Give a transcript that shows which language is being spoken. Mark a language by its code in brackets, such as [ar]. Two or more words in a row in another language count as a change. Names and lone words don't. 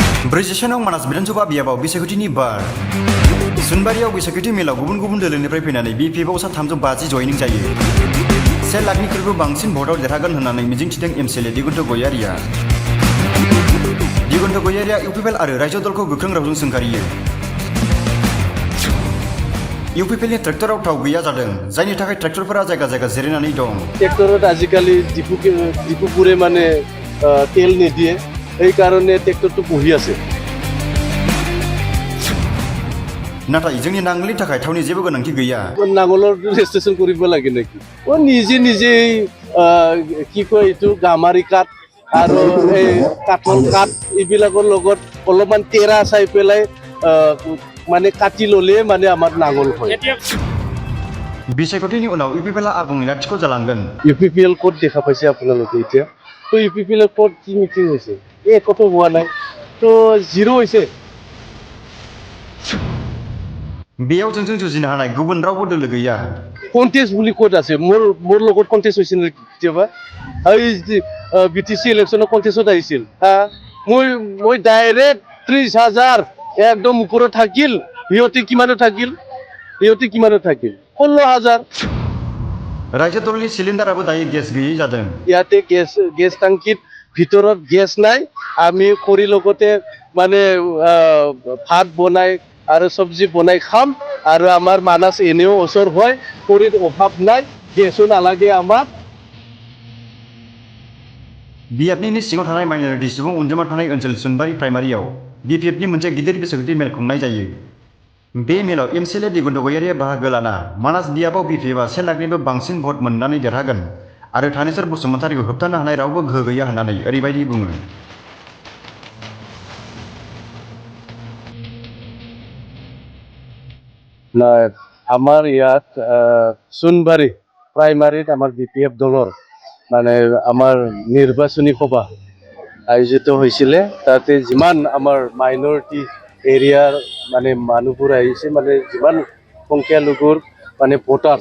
[brx] ब्रैजिसे नं मानास बिधानसभा बियाबाव बिसायख'थिनि बार सुनबारियाव बिसायख'थि मेलाव गुबुन गुबुन दोलोनिफ्राय फैनानै बिपिएफआव सा 350 जयनिं जायो 1 लाखनिख्रुइबो बांसिन भटआव देरहागोन होननानै मिजिंथिदों एमसिएलए दिगन्त गयारिया इउपिपिएल आरो रायजो दलखौ गोख्रों रावजों सोंखारियो इउपिपिएलनि ट्रेक्टराव थाव गैया जादों जायनि थाखाय ट्रेक्टरफोरा जायगा जायगा जिरायनानै दं [as] ট্ৰেক্টৰত আজিকালি ডিপুপুৰে মানে তেল নিদিয়ে এই কাৰণে ট্ৰেক্টৰটো বহি আছে [brx] नाथाय जोंनि नांगोलनि थाखाय थावनि जेबो गोनांथि गैया [as] नांगोলৰ ৰেজিষ্ট্ৰেচন কৰিব লাগে নেকি ও নিজে কি কয় এইটো গামাৰি কাঠ আৰু এই কাঠৰ কাঠ এইবিলাকৰ লগত অলপমান তেৰা চাই পেলাই মানে কাটি ললে মানে আমাৰ নাঙল হয় [brx] बिसायख'थिनि उनाव इउपिपिएलआ आबुङै लाथिख' जालांगोन [as] ইউপিপিএল ক'ত দেখা পাইছে আপোনালোকে এতিয়া তো ইউপিপিএল ক'ত কি মিটিং হৈছে একতো হোৱা নাই তো জিৰ' হৈছে [brx] बेयाव जोंजों जुजिनो हानाय गुबुन रावबो दोलो गैया [as] कन्टेस्ट বুলি ক'ত আছে মোৰ লগত কন্টেस्ट হৈছিল কেতিয়াবা এই বিটিসি ইলেকশ্যনৰ কন্টেষ্টত আহিছিল মই ডাইৰেক্ট 30,000 একদম ওপৰত থাকিল সিহঁতে কিমানত থাকিল 16,000 [brx] रायजो दलनि सिलिन्डाराबो दायो गेस गैयै जादों [as] ইয়াতে গেছ টাংকিত ভিতৰত গেছ নাই আমি খৰি লগতে মানে ভাত বনাই আৰু সবজি বনাই খাম আৰু আমাৰ মানাস এনেও ওচৰ হয় খৰিৰ অভাৱ নাই গেছো নালাগে আমাক [brx] बिएफनि सिङाव थानाय माइनरिटि सुबुं अनजिमा थानाय ओनसोल सुनबारि प्राइमारियाव बिपिएफनि मोनसे गिदिर बिसायख'थि मेल खुंनाय जायो बे मेलाव एमसिएलए दिगन्त गयारिया बाहागो लाना मानास बियाबाव बिपिएफआ 1 लाखनिबो बांसिन भट मोननानै देरहागोन आरो थानेश्वर बसुमतारीखौ होबथानो हानाय रावबो गोहो गैया होननानै ओरैबायदि बुङो [as] আমাৰ ইয়াত সুনবাৰী প্ৰাইমাৰীত আমাৰ বিপিএফ দলৰ মানে আমাৰ নিৰ্বাচনী সভা আয়োজিত হৈছিলে তাতে যিমান আমাৰ মাইনৰিটি এৰিয়াৰ মানে মানুহবোৰ আহিছে মানে যিমান সংখ্যালঘুৰ মানে ভোটাৰ্ছ